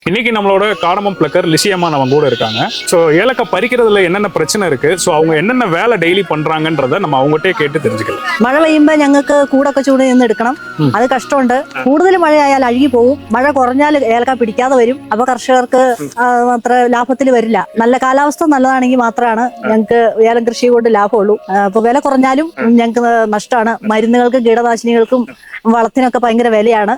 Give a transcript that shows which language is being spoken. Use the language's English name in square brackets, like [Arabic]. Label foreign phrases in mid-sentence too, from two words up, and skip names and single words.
[Tamil] இன்னைக்கு நம்மளோட [English] cardamom plucker [Tamil] லிசியம்மா நம்ம கூட இருக்காங்க. ஸோ ஏலக்காய் பறிக்கிறதுல என்னென்ன பிரச்சனை இருக்கு, ஸோ அவங்க என்னென்ன வேலை டெய்லி பண்றாங்கன்றத நம்ம அவங்ககிட்டயே കേട്ട് தெரிஞ்சுக்கலாம். [Malayalam] മഴ പെയ്യുമ്പോൾ ഞങ്ങൾക്ക് കൂടൊക്കെ ചൂട് നിന്ന് എടുക്കണം. അത് കഷ്ടമുണ്ട്. കൂടുതൽ മഴയായാൽ അഴുകി പോകും. മഴ കുറഞ്ഞാൽ ഏലക്ക പിടിക്കാതെ വരും. അപ്പൊ കർഷകർക്ക് അത്ര ലാഭത്തിൽ വരില്ല. നല്ല കാലാവസ്ഥ നല്ലതാണെങ്കിൽ മാത്രമാണ് ഞങ്ങൾക്ക് ഏലം കൃഷി കൊണ്ട് ലാഭമുള്ളൂ. അപ്പൊ വില കുറഞ്ഞാലും ഞങ്ങൾക്ക് നഷ്ടമാണ്. മരുന്നുകൾക്കും കീടനാശിനികൾക്കും വളത്തിനൊക്കെ ഭയങ്കര വിലയാണ്.